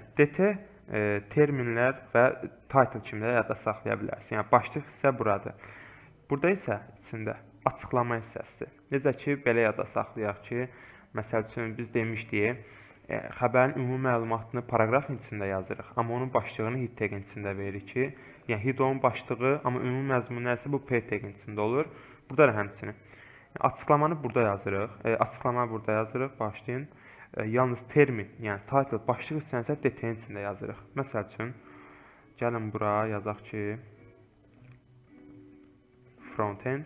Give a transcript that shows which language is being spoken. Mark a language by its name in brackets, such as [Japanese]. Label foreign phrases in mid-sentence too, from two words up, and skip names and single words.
[Azerbaijani] DT terminlər və title kimi də yadda saxlaya bilərsiniz. Yəni başlıq hissə buradır. Burada isə içində açıqlama hissəsidir. Necə ki, belə yadda saxlayaq ki, məsəl üçün biz demişdik, xəbərin ümumi məlumatını paraqrafın içində yazırıq, amma onun başlığını head tag-in içində veririk ki, yəni head onun başlığı, amma ümumi məzmun nəsə bu p tag-in içində olur. Burada da həmçinin. Açıqlamanı burada yazırıq. Açıqlamanı burada yazırıq. Başlayın. Yalnız termin, yəni title, başlıq hissəni isə DT-in içində yazırıq. Məsəl üçün, gəlin bura yazaq ki, frontend.